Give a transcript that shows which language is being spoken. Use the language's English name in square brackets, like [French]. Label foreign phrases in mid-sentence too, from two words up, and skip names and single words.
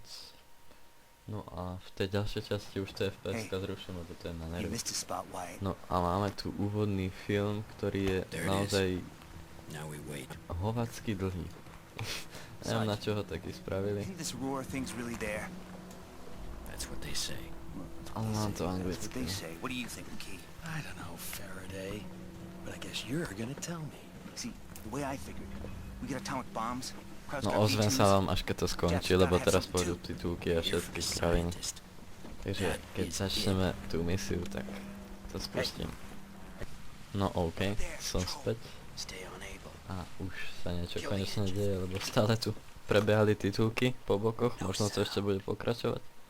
[Slovak] No a v tej ďalšej časti už to FPS-ka zruším, lebo to je na nervy. No a máme tu úvodný film, ktorý je naozaj hovacky dlhý. Neviem, na čo ho taký spravili. Ale mám to anglicky. [English] I don't know, Faraday, but I guess you're gonna tell me. See, the way I figured, we get atomic bombs. [Slovak] No ozvem sa vám až keď to skončí, lebo teraz pôjdu titulky a všetky kraviny. Takže keď začneme tú misiu, tak to spustím. No OK, som späť. A už sa niečo konečne deje, lebo stále tu prebiehali titulky po bokoch, možno to ešte bude pokračovať.